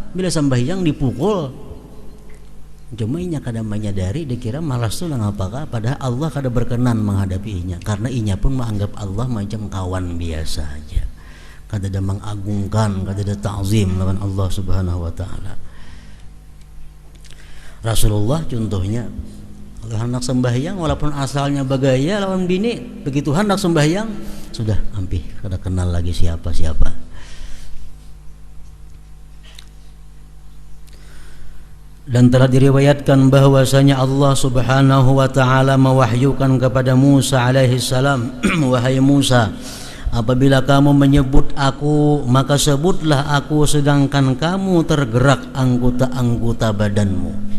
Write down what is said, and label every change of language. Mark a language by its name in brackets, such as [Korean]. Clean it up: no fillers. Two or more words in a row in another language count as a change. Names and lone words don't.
[Banjar] Bila sembahyang dipukul. Cuma inya kada menyadari, dikira malas tuh ngapakah, padahal Allah kada berkenan menghadapi inya, karena inya pun menganggap Allah macam kawan biasa aja, kada ada mengagungkan, kada ada ta'zim lawan Allah [Arabic] سبحانه وتعالى. [Banjar] Rasulullah contohnya, kalau hendak sembahyang walaupun asalnya bagaya lawan bini, begitu hendak sembahyang sudah ampih kada kenal lagi siapa-siapa. [Indonesian] Dan telah diriwayatkan bahwasanya Allah [Arabic] سبحانه وتعالى [Indonesian] mewahyukan kepada Musa [Arabic] عليه السلام, [Indonesian] wahai Musa, apabila kamu menyebut aku, maka sebutlah aku sedangkan kamu tergerak anggota-anggota badanmu.